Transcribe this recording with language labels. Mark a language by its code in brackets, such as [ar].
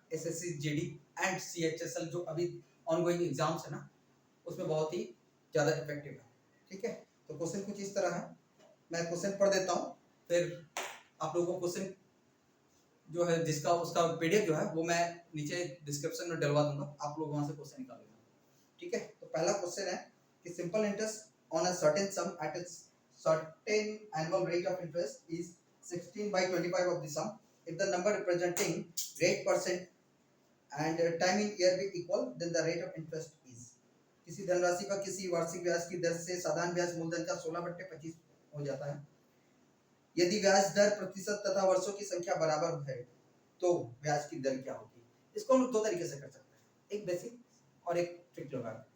[hi] SSC GD and CHSL जो अभी ongoing exams है ना, उसमें बहुत ही ज़्यादा इफेक्टिव है। ठीक है, तो क्वेश्चन कुछ इस तरह है। मैं क्वेश्चन पढ़ देता हूँ, फिर आप लोगों को क्वेश्चन जो है जिसका उसका पीडीएफ जो है वो मैं नीचे डिस्क्रिप्शन में डलवा दूंगा, आप लोग वहां से क्वेश्चन निकाल लेना। ठीक है, तो पहला क्वेश्चन है कि [en] Simple interest on a certain sum at a certain annual rate of interest is 16 by 25 of the sum if the number representing rate percent and time in year be equal then the rate of interest is। [hi] किसी धनराशि पर किसी वार्षिक ब्याज की दर से साधारण ब्याज मूलधन का 16/25 हो जाता है। यदि ब्याज दर प्रतिशत तथा वर्षों की संख्या बराबर है तो ब्याज की दर क्या होगी। इसको हम दो तरीके से कर सकते हैं, एक बेसिक और एक ट्रिक लगा।